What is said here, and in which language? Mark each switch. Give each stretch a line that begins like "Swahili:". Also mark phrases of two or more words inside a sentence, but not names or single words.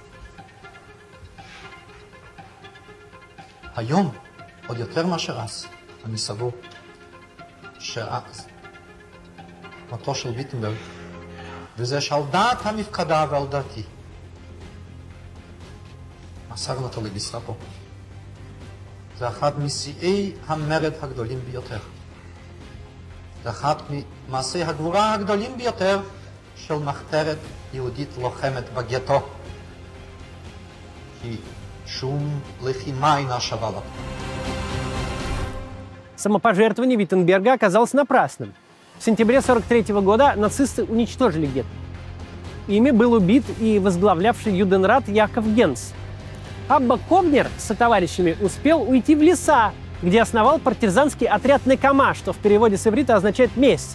Hebrew: היום, עוד יותר מאשר אז, אני סבור שאז מותו של ויטנברג, וזה שעל דעת המפקדה ועל דעתי, מסרנו אותו לגסטאפו. זה אחד משיאי המרד הגדולים ביותר. זה אחד ממעשי הגבורה הגדולים ביותר של מחתרת יהודית לוחמת בגטו. כי шум лихима и наша вала.
Russian: Самопожертвование Виттенберга оказалось напрасным. В сентябре 1943 года нацисты уничтожили гетто. Ими был убит и возглавлявший Юденрат Яков Генс. Абба Ковнер со товарищами успел уйти в леса, где основал партизанский отряд Некама, что в переводе с иврита означает «месть».